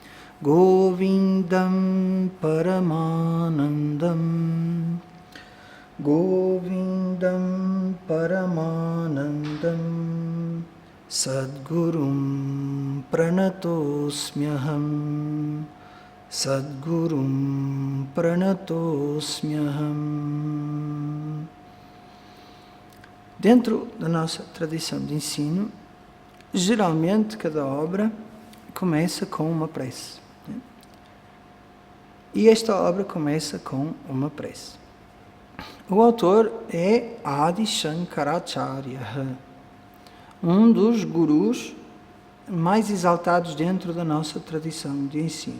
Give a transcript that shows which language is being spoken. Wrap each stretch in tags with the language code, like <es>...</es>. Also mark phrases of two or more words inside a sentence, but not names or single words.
<sa>Govindam Paramanandam Govindam Paramanandam Sadgurum Pranatosmyaham Sadgurum Pranatosmyaham.</sa> <pt>Dentro da nossa tradição de ensino, geralmente cada obra começa com uma prece. Né? E esta obra começa com uma prece. O autor é Adi Shankaracharya, um dos gurus mais exaltados dentro da nossa tradição de ensino.</pt>